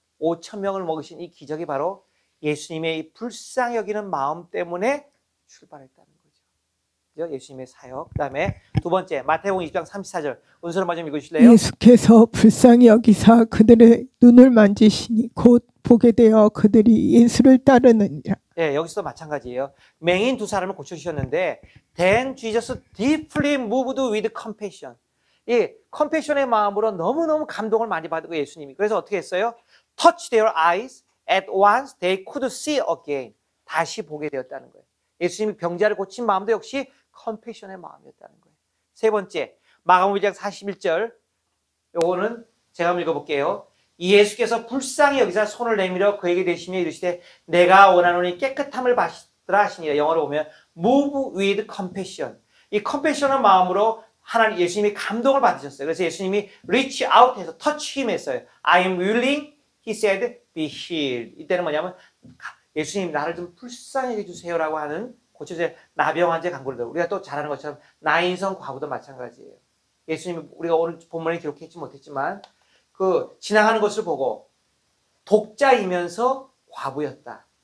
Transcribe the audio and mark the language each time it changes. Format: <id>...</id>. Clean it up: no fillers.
<ko>5천 명을 먹이신 이 기적이 바로 예수님의 이 불쌍히 여기는 마음 때문에 출발했다는 거죠. 그죠? 예수님의 사역. 그다음에 두 번째 마태복음 20장 34절. 은솔 엄마 좀 읽으실래요? 예수께서 불쌍히 여기사 그들의 눈을 만지시니 곧 보게 되어 그들이 예수를 따르느니라. 네, 여기서도 마찬가지예요. 맹인 2사람을 고쳐주셨는데</ko> <en>Then Jesus deeply moved with compassion.</en> <ko>이 컴패션의 마음으로 너무너무 감동을 많이 받고 예수님이 그래서 어떻게 했어요?</ko> <en>Touch their eyes at once they could see again.</en> <ko>다시 보게 되었다는 거예요. 예수님이 병자를 고친 마음도 역시 컴패션의 마음이었다는 거예요. 세 번째 마가복음 1장 41절 요거는 제가 한번 읽어볼게요. 예수께서 불쌍히 여기서 손을 내밀어 그에게 대시며 이르시되 내가 원하노니 깨끗함을 받으라 하시니라. 영어로 보면</ko> <en>move with compassion.</en> <ko>이 컴패션의 마음으로 예수님이 감동을 받으셨어요. 그래서 예수님이</ko> <en>reach out</en> <ko>해서</ko> <en>touch him</en> <ko>했어요.</ko> <en>I am willing He said, be healed.</en> <ko>이때는 뭐냐면 예수님 나를 좀 불쌍히 해주세요라고 하는 고쳐져 나병 환자 간구를 들어. 우리가 또 잘 아는 것처럼 나인성 과부도 마찬가지예요. 예수님 우리가 오늘 본문에 기록했지 못했지만 그 지나가는 것을 보고 독자이면서 과부였다.</ko>